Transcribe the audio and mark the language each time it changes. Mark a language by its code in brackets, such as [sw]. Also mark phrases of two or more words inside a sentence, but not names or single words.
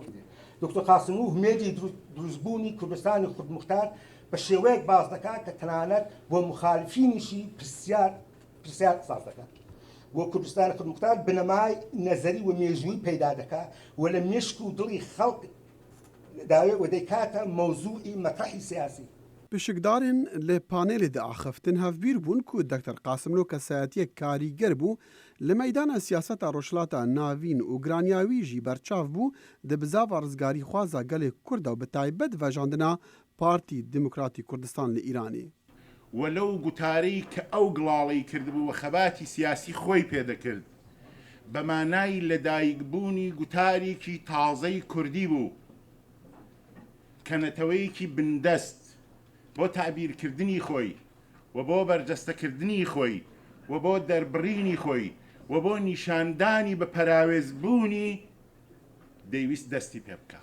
[ckb] دکتۆر قاسملوو هومێدی دروستبوونی کوردستانی خودموختار بە شێوەیەک باز دەکات کە تەنانەت بۆ مخالفینیشی پرسیار ساز دەکات. بۆ کوردستانی خودموختار بنەمای نەزەری و مێژووی پەیدا دەکات و لە مێشک و دڵی خەڵک داوێت و دەیکاتە مەوزوعی مەطرحی سیاسی. [ku] پشکدارên li panelê de axiftin hevbîr bûn ku Dr. Qasim Lo kesayetiyek karîger bû li meydana siyaseta rojhilata navîn û giraniya wî jî berçav bû di bizava rizgarî xwaza gelê Kurd û bi taybet vejandina Partî Demokratîk Kurdistan li Îranê. [ckb] وەلەو گوتارەی کە ئەو گڵاڵی کردبوو و خەباتی سیاسی خۆی پێدەکرد بە مانای لەدایکبوونی گوتارێکی تازەی کوردی بوو کە نەتەوەیەکی بندەست بۆ تعبیرکردنی خۆی و بۆ بەرجەستەکردنی خۆی و بۆ دەربڕینی خۆی و بۆ نیشاندانی بە پەراوێزبوونی دەیویست دەستی پێ بکە.